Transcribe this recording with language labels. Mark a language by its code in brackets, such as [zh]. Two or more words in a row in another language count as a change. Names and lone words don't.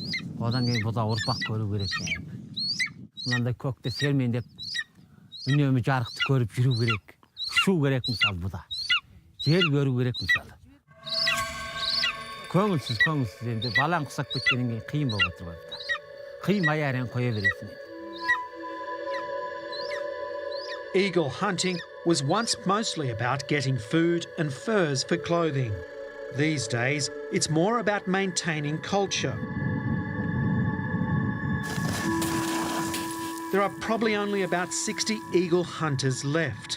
[kk] Одан кейін бұда ұрпақ көру керек. Мынандай көкте сермендеп, үнемі жарықты көріп жүру керек. Ұшу керек мысалы бұда. Жер көру керек мысалы. Көңілсіз енді балаң құсап кеткеннен кейін қиын болып отыр бұда. Қимай әрең қоя бересің. [en] Eagle hunting was once mostly about getting food and furs for clothing. These days, it's more about maintaining culture. There are probably only about 60 eagle hunters left.